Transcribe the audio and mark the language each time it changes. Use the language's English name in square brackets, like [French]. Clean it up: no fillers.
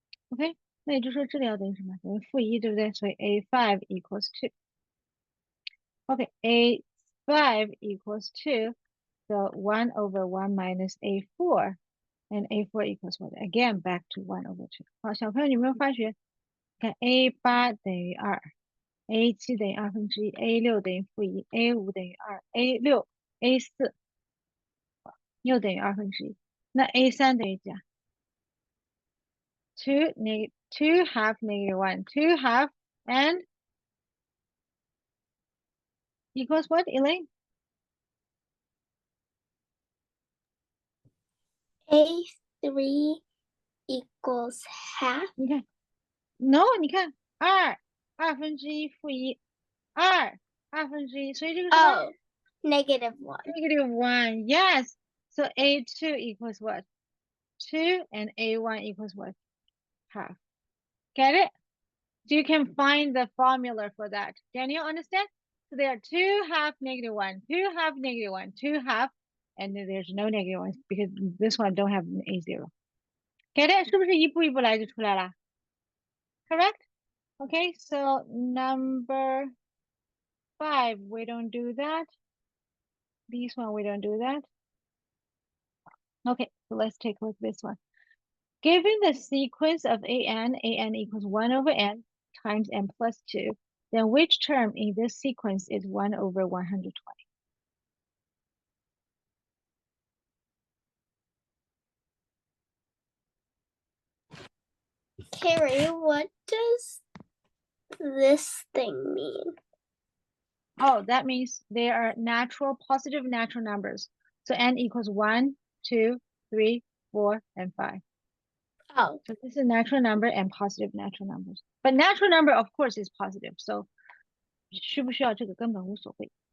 [Chinese] Okay, 那也就是说这里要等于什么？等于-1，对不对？所以 [English] A5 equals 2. Okay, A5 equals 2, so 1 over 1 minus A4, and A4 equals what? Again, back to 1 over 2. [Chinese] 好，小朋友，你有没有发觉？看 A8等于2。 A7等于1/2 ，A6等于-1 ，A5等于2 ，A6、A4又等于1/2，那 A3等于几啊？ [English] 2 half negative 1, 2 half and equals what, Elaine? A3 equals half. [Chinese] 你看 ，no， 你看2 2/1 -1 2 2/1，所以这个是什么 [English] Oh, negative 1. negative 1, yes. So A2 equals what? 2 and A1 equals what? Half. Get it? So you can find the formula for that. Daniel, understand? So there are 2 half negative 1, 2 half negative 1, 2 half, and then there's no negative 1 because this one don't have an A0. [Chinese] Get it? 是不是一步一步来就出来了 Correct? [English] Okay, so number 5, we don't do that. This one, we don't do that. Okay, so let's take a look at this one. Given the sequence of an equals 1 over n times n plus 2, then which term in this sequence is 1 over 120? Carrie, what does this thing mean? Oh, that means they are positive natural numbers. So n equals 1, 2, 3, 4, and 5. Oh, So this is natural number and positive natural numbers. But natural number, of course, is positive. [Chinese] So 需不需要这个根本无所谓。